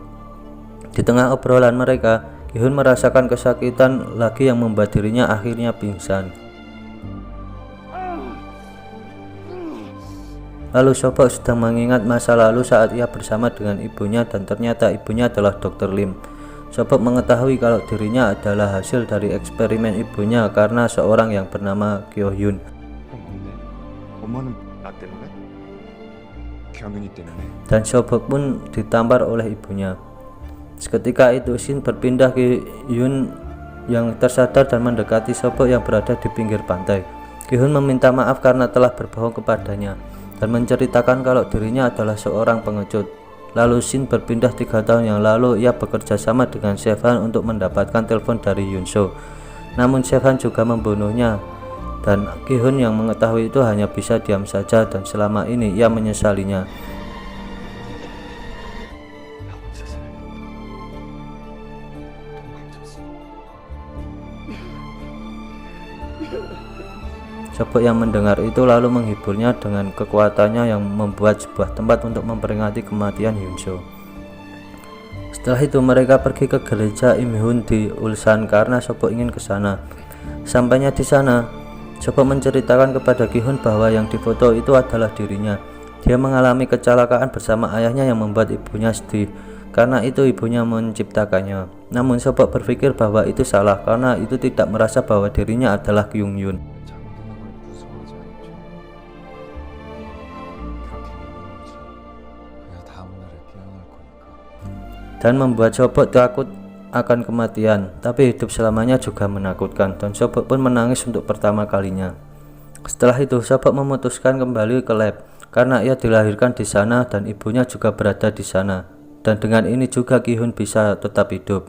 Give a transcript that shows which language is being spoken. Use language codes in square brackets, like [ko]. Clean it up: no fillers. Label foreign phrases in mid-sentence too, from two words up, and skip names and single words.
[id] Di tengah obrolan mereka, Ki-hun merasakan kesakitan lagi yang membuat dirinya akhirnya pingsan. Lalu Sobok sedang mengingat masa lalu saat ia bersama dengan ibunya dan ternyata ibunya adalah Dr. Lim. Sobok mengetahui kalau dirinya adalah hasil dari eksperimen ibunya karena seorang yang bernama Kyo Hyun. [ko] 그럼 뭔데? 엄마는 나 때문에? 경윤이 때문에? [id] Dan Sobok pun ditampar oleh ibunya. Seketika itu Shin berpindah ke Hyun yang tersadar dan mendekati Sobok yang berada di pinggir pantai. Ki-hun meminta maaf karena telah berbohong kepadanya dan menceritakan kalau dirinya adalah seorang pengecut. Lalu Shin berpindah 3 tahun yang lalu ia bekerja sama dengan Sevan untuk mendapatkan telepon dari Yunso. Namun Sevan juga membunuhnya dan Ki-hun yang mengetahui itu hanya bisa diam saja dan selama ini ia menyesalinya. [ko] 나 혼자 살아야겠다. 도망쳤어. [id] Sobok yang mendengar itu lalu menghiburnya dengan kekuatannya yang membuat sebuah tempat untuk memperingati kematian Yunso. Setelah itu mereka pergi ke gereja Imhun di Ulsan karena Sobok ingin ke sana. Sampainya di sana, Sobok menceritakan kepada Ki-hun bahwa yang difoto itu adalah dirinya. Dia mengalami kecelakaan bersama ayahnya yang membuat ibunya sedih. Karena itu ibunya menciptakannya. Namun Sobok berpikir bahwa itu salah karena itu tidak merasa bahwa dirinya adalah Kyung Yun. [ko] 잠드는 걸 무서워하지 않죠. 그렇게 믿는 거지. 그야 다음 날에 깨어날 거니까. [id] Dan membuat Sobok takut akan kematian, tapi hidup selamanya juga menakutkan dan Sobok pun menangis untuk pertama kalinya. Setelah itu Sobok memutuskan kembali ke lab karena ia dilahirkan di sana dan ibunya juga berada di sana, dan dengan ini juga Ki-hun bisa tetap hidup.